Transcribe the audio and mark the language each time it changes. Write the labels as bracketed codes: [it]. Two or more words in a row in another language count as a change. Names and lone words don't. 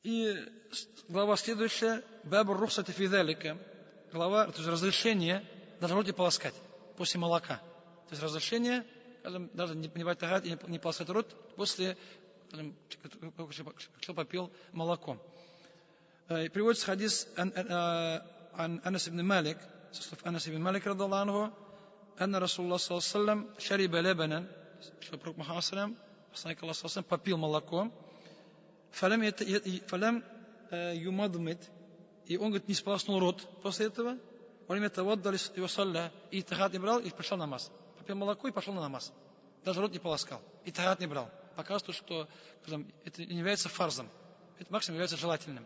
[ru] И глава следующая, [ar] باب الرخصة في ذلك, [ru] глава, то есть разрешение даже рот не полоскать после молока. То есть разрешение, даже не брать тагат и не полоскать рот после, кто попил молоком. И приводится хадис Анас ибн Малик, со слов Анас ибн Малик, [ar] رضي الله عنه أن رسول الله صلى الله عليه وسلم شرب لبنا, [ru] что пророк Мухаммад [ar] صلى الله عليه وسلم [ru] попил молоко, [ar] فلم يمضمض, [ru] и он, говорит, не сполоснул рот после этого, время того отдали его салля, и тагат не брал, и пошел на намаз. Попил молоко и пошел на намаз. Даже рот не полоскал, и тагат не брал. Показывает, что это не является фарзом, это максимум является желательным.